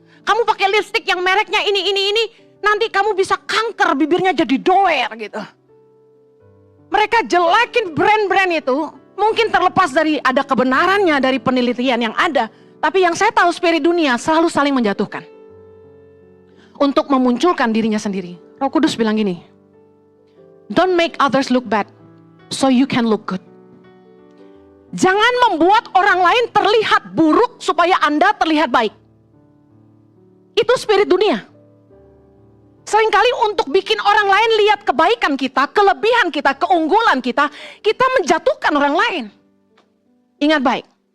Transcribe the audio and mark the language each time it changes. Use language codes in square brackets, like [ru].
[id] Kamu pakai lipstick yang mereknya ini, nanti kamu bisa kanker, bibirnya jadi doer gitu. Mereka jelekin brand-brand itu, mungkin terlepas dari ada kebenarannya dari penelitian yang ada. Tapi yang saya tahu spirit dunia selalu saling menjatuhkan. Untuk memunculkan dirinya sendiri. Roh Kudus bilang gini, [en] don't make others look bad, so you can look good. [id] Jangan membuat orang lain terlihat buruk supaya Anda terlihat baik. Itu spirit dunia. Seringkali untuk bikin orang lain lihat kebaikan kita, kelebihan kita, keunggulan kita, kita menjatuhkan orang lain. Ingat baik.